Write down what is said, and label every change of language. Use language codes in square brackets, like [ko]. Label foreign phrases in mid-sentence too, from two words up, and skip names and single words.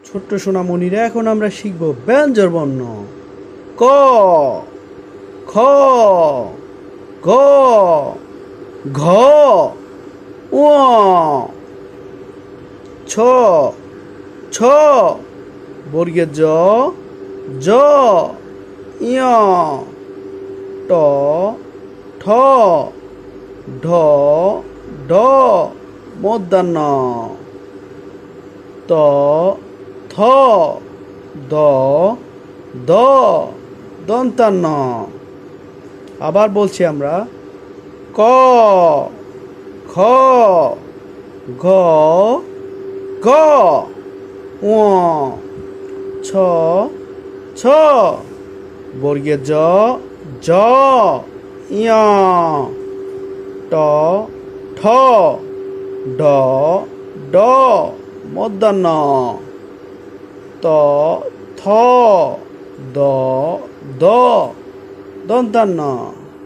[bn] ছোট্ট সোনামণিরা, এখন আমরা শিখব ব্যঞ্জন বর্ণ। ক, খ, গ, ঘ, ঙ, ছ, ছ, বর্গের জ, জ, ঞ, ট, ঠ, ঢ, ঢ, মূর্ধন্য, ত, থ, দ, দ, দন্তান্ন। আবার বলছি আমরা, ক, খ, গ, ঘ, ঙ, ছ, ছ, বর্গের জ, জ, ঞ, ট, ঠ, ড, ড, মূর্ধন্য, ত, থ, দ, দ, দন্তান্ন।